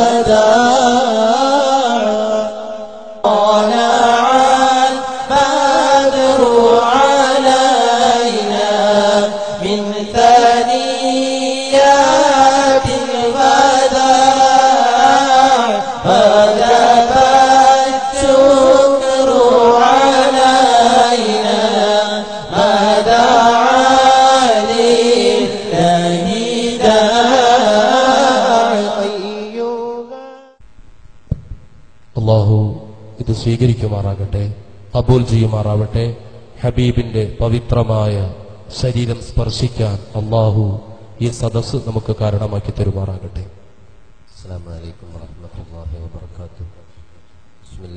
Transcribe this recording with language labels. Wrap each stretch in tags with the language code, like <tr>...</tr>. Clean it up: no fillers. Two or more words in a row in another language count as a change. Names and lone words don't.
<ar>داع طلع البدر علينا من ثنيات الوداع وجب الشكر علينا ما دعا لله داع</ar> <ml>അള്ളാഹു ഇത് സ്വീകരിക്കുമാറാകട്ടെ. കബൂൽ ചെയ്യുമാറാവട്ടെ. ഹബീബിന്റെ പവിത്രമായ ശരീരം സ്പർശിക്കാൻ അള്ളാഹു ഈ സദസ്സ് നമുക്ക് കാരണമാക്കി തരുമാറാകട്ടെ.</ml> <ar>السلام عليكم ورحمة الله وبركاته.</ar>